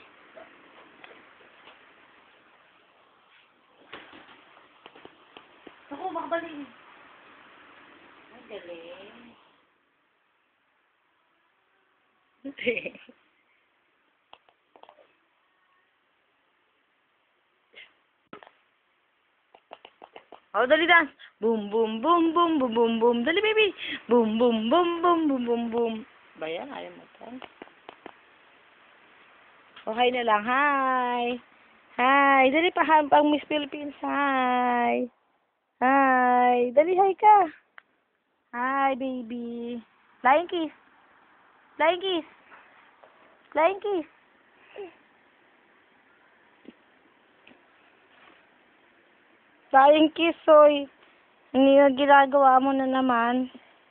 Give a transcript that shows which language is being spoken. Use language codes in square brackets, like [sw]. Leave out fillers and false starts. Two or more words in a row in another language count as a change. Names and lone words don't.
[tl] Ako, makabalik. Ay, galing. Oh, dali dance. Boom, boom, boom, boom, boom, boom, boom. Dali, baby. Boom, boom, boom, boom, boom, boom, boom. Ba yan? Ayaw mo to. Okay na lang. Hi. Hi. Dali pa, pang Miss Philippines. Hi. Hi. Dali, hi ka. Hi, [en] baby. Flying kiss. Flying kiss. Flying kiss. Flying kiss, [tl] oy. Hindi na ginagawa mo na naman.